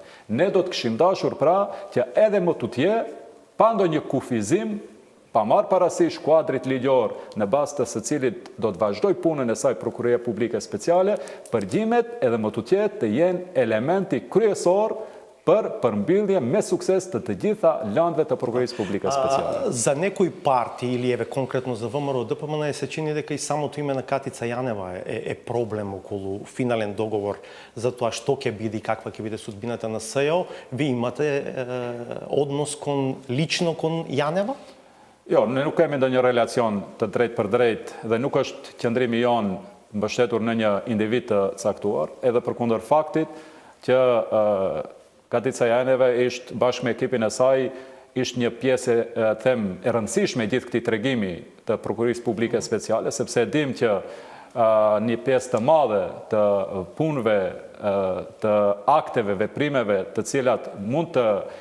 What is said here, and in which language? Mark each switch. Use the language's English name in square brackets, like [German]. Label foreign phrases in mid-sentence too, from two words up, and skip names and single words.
[Albanian] Ne do të kishim dashur pra që edhe më tutje, pa ndonjë kufizim, pa marrë parasysh kuadrit ligjor në bazë të së cilit do të vazhdoj punën e saj Prokuroria Publike Speciale, përgjimet edhe më tutje të jenë elementi kryesor për përmbyllje me sukses të gjitha landve të Prokurorisë Publike Speciale. [Macedonian] За некои партии или еве конкретно за ВМРО ДПМН се чини дека и самото име на Катица Јанева е проблем околу финален договор за тоа што ќе биде и каква ќе биде судбината на СЈО. Ви имате однос лично кон Јанева? [Albanian] Jo, ne nuk kemi ndonjë relacion të drejt për drejt dhe nuk është qëndrimi jonë mbështetur në një individ të caktuar, edhe përkundër faktit që Katica Janeva ishte bashkë me ekipin e saj, ishte një pjesë e rëndësishme gjithë këtij tregimi të Prokurisë Publike Speciale, sepse dim që një pjesë të madhe të punëve, të akteve, veprimeve të cilat mund të